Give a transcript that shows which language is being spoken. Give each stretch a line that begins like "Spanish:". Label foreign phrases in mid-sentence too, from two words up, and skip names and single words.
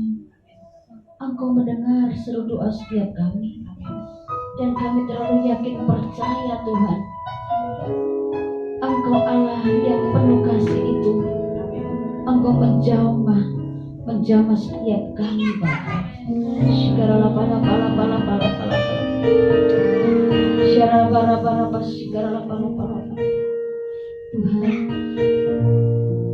Indonesian: Engkau mendengar seru doa setiap kami. Dan kami terlalu yakin percaya Tuhan, Engkau Allah yang penuh kasih itu. Engkau menjamah setiap kami Bapak. Shikara pala pala pala pala pala. Shikara pala pala pala shikara pala pala. Tuhan,